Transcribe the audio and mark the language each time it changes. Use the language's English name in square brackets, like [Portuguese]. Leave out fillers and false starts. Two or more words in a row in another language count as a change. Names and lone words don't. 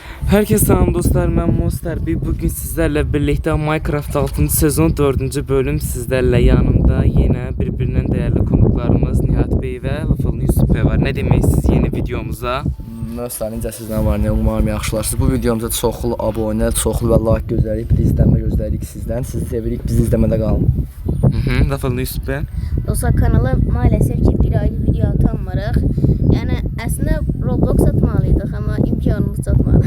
[Turkish] Herkese selam dostlar, ben Monster. Bugün sizlerle birlikte Minecraft 6. sezon 4. bölüm sizlerle yanımda yine birbirinden değerli konuklarımız Nihat Bey ve Lafalın Yusuf Bey var. Ne demeyiz yeni videomuza? [Azerbaijani] Dostlar, necə sizdən var, nə umarım yaxşılarsınız. Bu videomuzda çoxlu abunə, çoxlu və like gözləyirik, bir izlənmə gözləyirik sizdən. Sizi sevirik, bizi izləmədə qalın. Lafalın Yusuf Bey. Dostlar, kanala maalesef ki bir ayda video atamırıq. Yəni əslində Roblox atmalıydıq, amma imkanımız çatmadı.